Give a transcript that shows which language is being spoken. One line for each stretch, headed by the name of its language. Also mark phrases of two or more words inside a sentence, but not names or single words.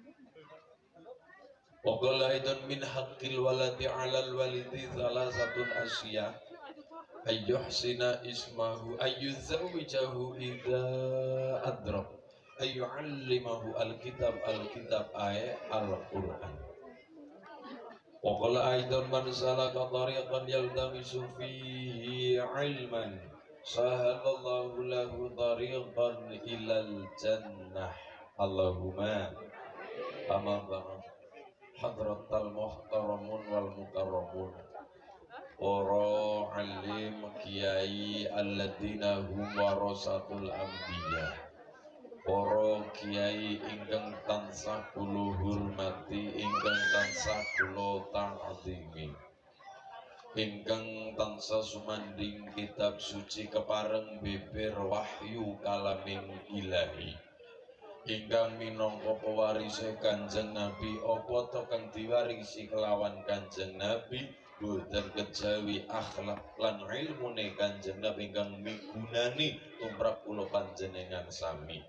Arabic: وقال أيضا من حق الولد على الوالد ثلاثة أشياء أن يحسن اسمه أن يزوجه إذا أدرك أن يعلمه الكتاب القرآن. وقال أيضا من سلك طريقا يلتمس فيه علما سهل الله له طريقا إلى الجنة. اللهم أما بعد. حضرات المحترمون والمكرمون,
Javanese: para alim kiai
Arabic: الذين هم ورثة الأنبياء,
Javanese: para kiai ingkang tansah kula hormati, ingkang tansah kula ta'zimi, ingkang tansah sumanding kitab suci kepareng beber wahyu kalaming ilahi, ingkang minangka pewarise Kanjeng Nabi, apa to kang diwarisi kelawan Kanjeng Nabi boten kejawi akhlak lan ilmune Kanjeng Nabi ingkang migunani tumrap kula panjenengan sami.